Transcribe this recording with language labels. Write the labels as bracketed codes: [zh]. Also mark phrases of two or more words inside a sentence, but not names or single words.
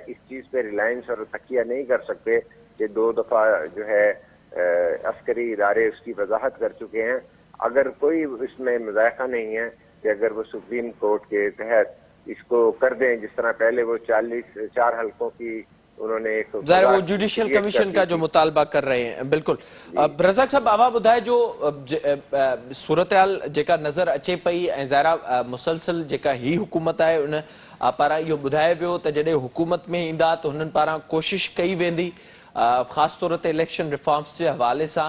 [ur] اس چیز پہ ریلائنس اور تکیہ نہیں کر سکتے کہ 2 دفعہ جو ہے عسکری ادارے اس کی وضاحت کر چکے ہیں. اگر کوئی اس میں مذائقہ نہیں ہے کہ اگر وہ [en] supreme court [ur] کے تحت اس کو کر دیں، جس طرح پہلے وہ 4 حلقوں کی انہوں نے ایک ظاہر وہ [en] judicial commission [ur] کا جو مطالبہ کر رہے ہیں. [sd] بالکل رزاق صاحب आवा ॿुधाए जो सूरतहाल जेका नज़र अचे पई ऐं ज़ाहिरा मुसलसल जेका ही हुकूमत आहे उन पारां इहो ॿुधायो वियो त जॾहिं हुकूमत में ईंदा त हुननि पारां कोशिश कई वेंदी ख़ासि तौर ते [en] election reforms [sd] जे हवाले सां.